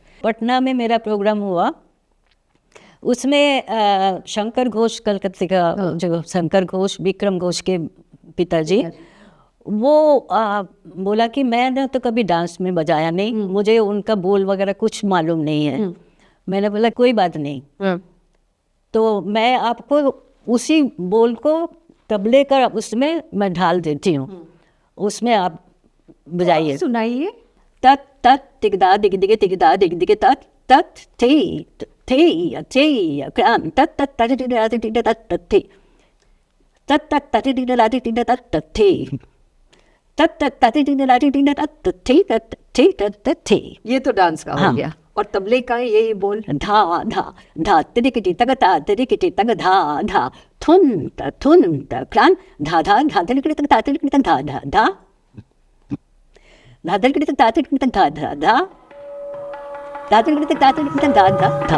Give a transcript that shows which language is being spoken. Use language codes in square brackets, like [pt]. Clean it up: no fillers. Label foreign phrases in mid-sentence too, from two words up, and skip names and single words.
[hi] पटना में मेरा प्रोग्राम हुआ, उसमें शंकर घोष, कलकत्ते का जो शंकर घोष, विक्रम घोष के पिताजी, वो बोला कि मैंने तो कभी डांस में बजाया नहीं, मुझे उनका बोल वगैरह कुछ मालूम नहीं है। मैंने बोला कोई बात नहीं, तो मैं आपको उसी बोल को तबले का उसमें मैं ढाल देती हूँ, उसमें आप बजाइए। सुनाइए। तत तत तिगदा दिग दिगे तिगदा दिग दिगे तत तत थे थे थे क्रांत तत तत तत तिगदा तिगदा तत तत थे तत तत तत तिगदा तिगदा तत तत थे तत तत तत तिगदा तिगदा तत तत थे तत थे तत तत थे। ये तो डांस का हो गया। और तबले का यही बोल, धा धा धा तिरिकिटी तगता तिरिकिटी तग धा धा थुन त क्रांत धा धा धा तिरिकिटी तगता तिरिकिटी तग धा धा धा दादर के तक दादर के तक धा धा धा दादर के तक दादर के तक धा धा धा।